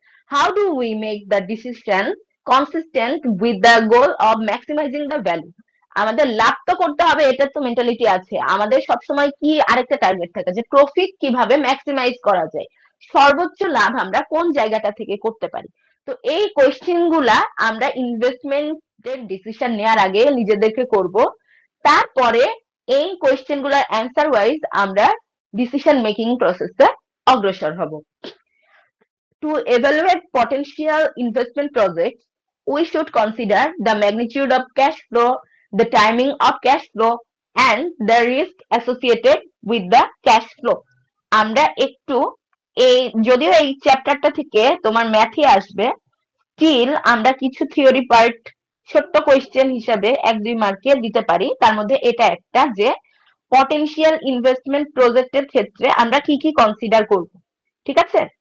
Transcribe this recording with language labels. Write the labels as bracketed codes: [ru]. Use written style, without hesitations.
[en] how do we make the decision consistent with the goal of maximizing the value, [bn] আমাদের লাভ তো করতে হবে, এটা তো মেন্টালিটি আছে আমাদের সবসময়, কি আরেকটা টার্গেট থাকে যে প্রফিট কিভাবে ম্যাক্সিমাইজ করা যায়, সর্বোচ্চ লাভ আমরা কোন জায়গাটা থেকে করতে পারি। তো এই কোয়েশ্চেন গুলা আমরা ইনভেস্টমেন্টের ডিসিশন নেওয়ার আগে নিজেদেরকে করব, তারপরে এই কোয়েশ্চেন গুলার অ্যান্সার ওয়াইজ আমরা decision making process অগ্রসর হব। [en] To evaluate potential investment projects, we should consider the magnitude of cash flow, the timing of cash flow, and the risk associated with the cash flow. [bn] আমরা একটু এই, যদিও এই চ্যাপ্টারটা থেকে তোমার ম্যাথে আসবে, স্টিল আমরা কিছু থিওরি পার্ট ছোট্ট কোয়েশ্চেন হিসাবে 1-2 মার্কে দিতে পারি। তার মধ্যে এটা একটা যে পটেনশিয়াল ইনভেস্টমেন্ট প্রজেক্টের ক্ষেত্রে আমরা কি কি কনসিডার করব, ঠিক আছে।